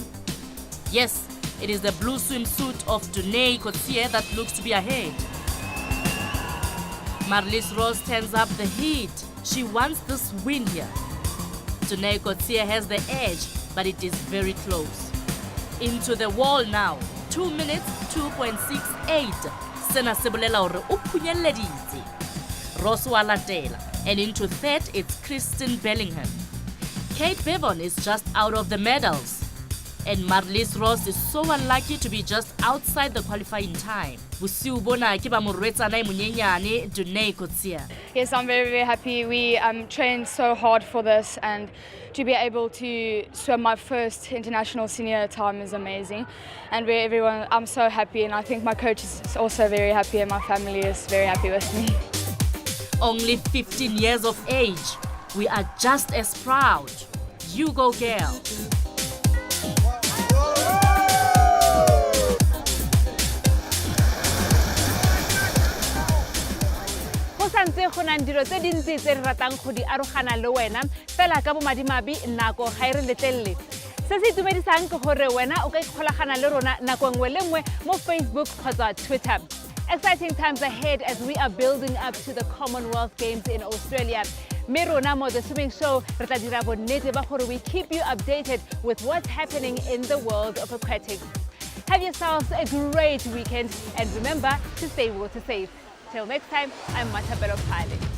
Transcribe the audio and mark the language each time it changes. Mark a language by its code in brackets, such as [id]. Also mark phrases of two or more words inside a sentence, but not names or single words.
[en] Yes, it is the blue swimsuit of Tunei Kotsia that looks to be ahead. Marlies Ross turns up the heat. She wants this win here. Tunei Kotsia has the edge, but it is very close. Into the wall now. 2 minutes, 2.68. [st] Sena Sibulela hore o phunyeleditse. Ross wa latela, [en] and into third it's Christine Bellingham. Kate Bevan is just out of the medals. And Marlies Ross is so unlucky to be just outside the qualifying time. [st] Busiu bona ke ba morwetsana e monyenyane Tunei Kotsia. [en] Yes, I'm very, very happy. We trained so hard for this, and to be able to swim my first international senior time is amazing. And I'm so happy, and I think my coach is also very happy, and my family is very happy with me. Only 15 years of age. We are just as proud. You go, girl. [tn] Santse go nang dilo tse dintsi tse re ratang go di arogana le wena fela ka bo madimabi nako ga re letlelle se se itumedisang ke gore wena o ka ikgolagana le rona nako nngwe le nngwe mo Facebook kgotsa Twitter. [en] Exciting times ahead as we are building up to the Commonwealth Games in Australia. [tn] Me rona mo The Swimming Show re tla dira bonnete ba gore [en] we keep you updated with what's happening in the world of aquatics. Have yourselves a great weekend, and remember to stay water safe. Till next time, I'm Matabelo Pale.